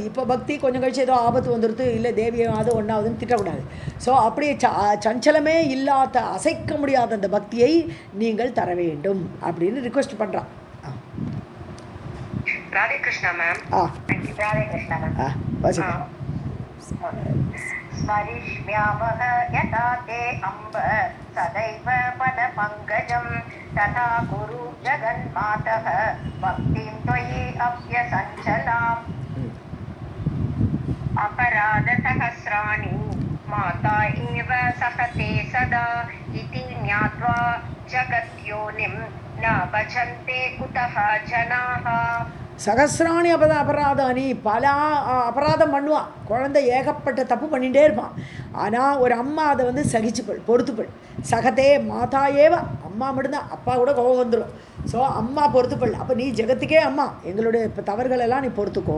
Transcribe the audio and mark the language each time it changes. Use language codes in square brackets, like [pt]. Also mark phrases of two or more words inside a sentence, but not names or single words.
[ta] இப்போ பக்தி கொஞ்சம் கழிச்சு ஏதோ ஆபத்து வந்துடுது, இல்லை தேவியாவது ஒன்றாவதுன்னு திட்டக்கூடாது. ஸோ அப்படியே சஞ்சலமே இல்லாத அசைக்க முடியாத அந்த பக்தியை நீங்கள் தர வேண்டும் அப்படின்னு ரிக்வெஸ்ட் பண்ணுறான். ராதே கிருஷ்ணா மேம். ராதே கிருஷ்ணா மேம். [sa] स्मरिष्यामः यथा ते अम्ब सदैव पदपङ्कजं तथा कुरु जगन्मातः भक्तिं त्वयि अप्यसञ्चलाम्. अपराधसहस्राणि माता एव सहते सदा इति ज्ञात्वा जगत्योनिं न भजन्ते कुतः जनाः. सहस्राणि अपराधानि, [ta] பல அபராதம் பண்ணுவான், குழந்தை ஏகப்பட்ட தப்பு பண்ணிகிட்டே இருப்பான். ஆனால் ஒரு அம்மா அதை வந்து சகிச்சுப்பள், பொறுத்துப்பள். [sa] सहते माता एव, [ta] அம்மா மட்டும்தான், அப்பா கூட கோபம் வந்துடும். ஸோ அம்மா பொறுத்துப்பள், அப்போ நீ ஜெகத்துக்கே அம்மா, எங்களுடைய இப்போ தவறுகளெல்லாம் நீ பொறுத்துக்கோ.